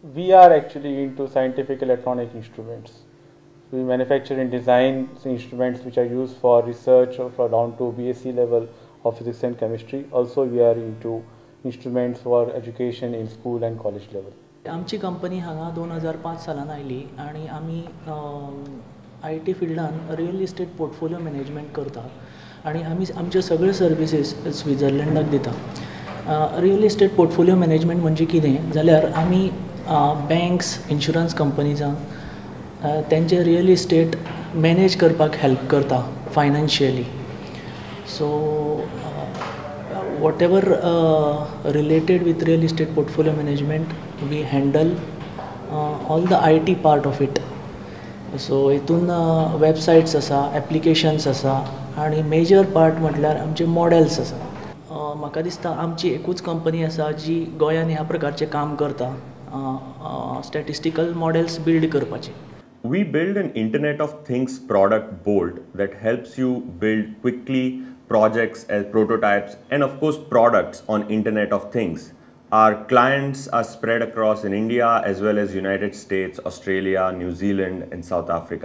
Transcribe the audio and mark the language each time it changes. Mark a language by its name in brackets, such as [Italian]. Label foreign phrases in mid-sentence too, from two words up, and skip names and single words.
[English] we are actually into scientific electronic instruments. We manufacture and design instruments which are used for research or for down to BSc level of physics and chemistry. Also, we are into instruments for education in school and college level. [Konkani] आमची कंपनी हांगा 2005 सालान आयली आनी आमी IT फिल्डान [English] real estate portfolio management [Konkani] करता आनी आमी आमचे सगळे सर्विसीस स्वित्झर्लंडाक दिता. [English] real estate portfolio management [Konkani] म्हणजे कितें जाल्यार आमी [English] banks insurance [Konkani] कंपनीजांक तेंचे [English] real estate [Konkani] मॅनेज करपाक हेल्प करता फायनान्शियली. [English] सो whatever related with real estate portfolio management, we handle all the IT part of it. [Konkani] So हितून websites आसा, applications आसा आनी [English] major part [Konkani] म्हटल्यार आमचे मॉडेल्स आसा. म्हाका दिसता आमची एकूच कंपनी आसा जी गोंयान ह्या प्रकारचे काम करता [English] statistical models [Konkani] बिल्ड करपाचे. [English] We build an Internet of Things product Bolt that helps you build quickly projects as prototypes and of course products on Internet of Things. Our clients are spread across in India as well as United States, Australia, New Zealand and South Africa.